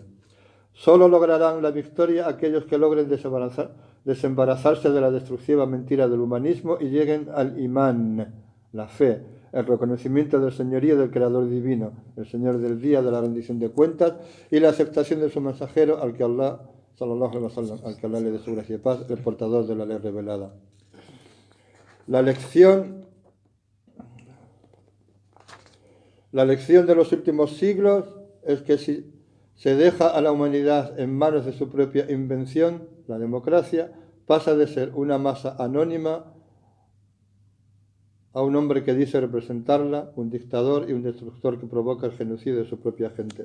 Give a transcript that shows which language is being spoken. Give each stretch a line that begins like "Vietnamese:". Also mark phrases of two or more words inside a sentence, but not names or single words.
Spanish: Solo lograrán la victoria aquellos que logren desembarazarse de la destructiva mentira del humanismo y lleguen al imán, la fe, el reconocimiento del señorío del Creador divino, el Señor del día de la rendición de cuentas, y la aceptación de su mensajero, al que Allah,
Arabic: صلى الله عليه وسلم,
Spanish: al que Allah le dé su gracia y paz, el portador de la ley revelada. La lección de los últimos siglos es que si se deja a la humanidad en manos de su propia invención, la democracia pasa de ser una masa anónima a un hombre que dice representarla, un dictador y un destructor que provoca el genocidio de su propia gente.